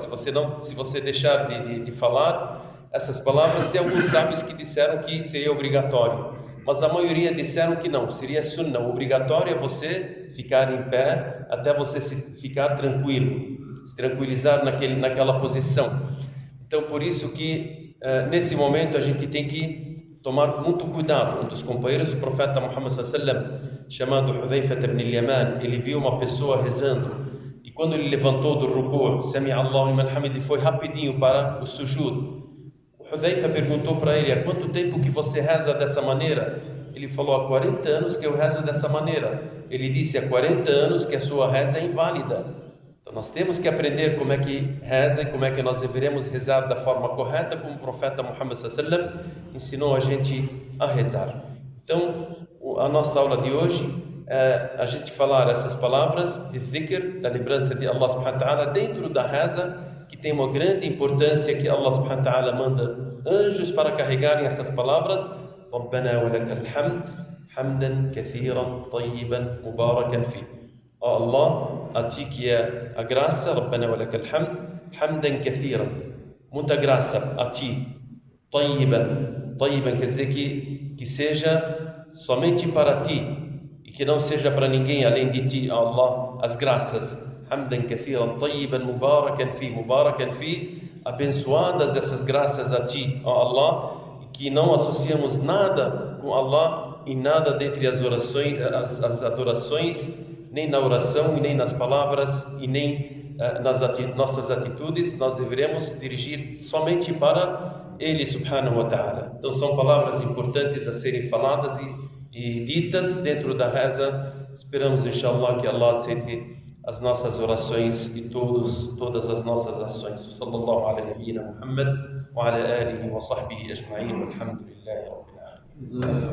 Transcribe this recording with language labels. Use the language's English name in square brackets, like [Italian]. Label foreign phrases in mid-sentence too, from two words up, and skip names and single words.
[Portuguese] Se você deixar de falar essas palavras, tem alguns sábios que disseram que seria obrigatório, mas a maioria disseram que não, seria sunnah. O obrigatório é você ficar em pé até você ficar tranquilo. se tranquilizar naquela posição. Então, por isso que nesse momento a gente tem que tomar muito cuidado. Um dos companheiros do profeta Muhammad sallam, chamado Hudhayfa ibn al-Yaman, ele viu uma pessoa rezando, e quando ele levantou do ruku', [Arabic] سمع الله لمن حمده, [Portuguese] ele foi rapidinho para o sujud. O Hudhayfa perguntou para ele: há quanto tempo que você reza dessa maneira? Ele falou: há 40 anos que eu rezo dessa maneira. Ele disse: há 40 anos que a sua reza é inválida. Então nós temos que aprender como é que reza e como é que nós deveremos rezar da forma correta, como o profeta Muhammad sallam ensinou a gente a rezar. Então, a nossa aula de hoje é a gente falar essas palavras de dhikr, da lembrança de Allah [Arabic] سبحانه وتعالى, [Portuguese] dentro da reza, que tem uma grande importância, que Allah [Arabic] سبحانه وتعالى [Portuguese] manda anjos para carregarem essas palavras. [Arabic] ربنا ولك الحمد حمدا كثيرا طيبا مباركا فيه. [Portuguese] Ó Allah, a ti que é a graça, [Arabic] ربنا ولك الحمد حمدا كثيرا, [Portuguese] muita graça a ti, [Arabic] طيبا طيبا [Portuguese] quer dizer que seja somente para ti e que não seja para ninguém além de ti, ó Allah, as graças. [Arabic] حمدا كثيرا طيبا مباركا فيه, [Portuguese] abençoadas essas graças a ti, ó Allah, e que não associamos nada com Allah e nada dentre as orações, as adorações, nem na oração, e nem nas palavras, e nem nas nossas atitudes. Nós devemos dirigir somente para Ele [Arabic] سبحانه وتعالى. [Portuguese] Então são palavras importantes a serem faladas e ditas dentro da reza. Esperamos, inshallah, que Allah aceite as nossas orações e todas as nossas ações. [Arabic] صلى الله على نبينا محمد وعلى آله وصحبه أجمعين والحمد لله رب العالمين.